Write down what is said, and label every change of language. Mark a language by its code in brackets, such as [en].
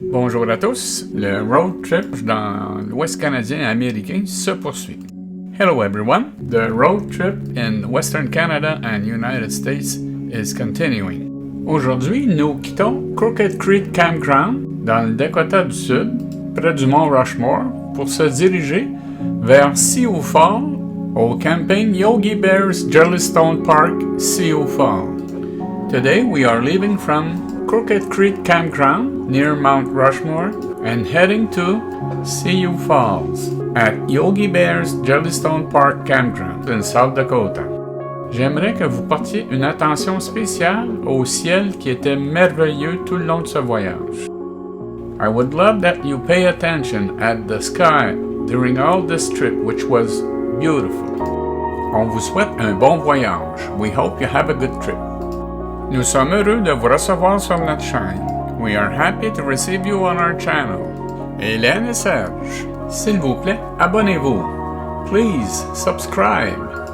[fr] Bonjour à tous, le road trip dans l'Ouest canadien et américain se poursuit. [en] Hello everyone, the road trip in Western Canada and United States is continuing. [fr] Aujourd'hui, nous quittons Crooked Creek Campground dans le Dakota du Sud, près du mont Rushmore, pour se diriger vers Sioux Falls au camping Yogi Bear's Jellystone Park, Sioux Falls. [en] Today we are leaving from Crooked Creek Campground near Mount Rushmore and heading to Sioux Falls at Yogi Bear's Jellystone Park Campground in South Dakota. [fr] J'aimerais que vous portiez une attention spéciale au ciel qui était merveilleux tout le long de ce voyage. [en] I would love that you pay attention at the sky during all this trip, which was beautiful. [fr] On vous souhaite un bon voyage. [en] We hope you have a good trip. [fr] Nous sommes heureux de vous recevoir sur notre chaîne. [en] We are happy to receive you on our channel. [fr] Hélène et Serge, s'il vous plaît, abonnez-vous. [en] Please subscribe.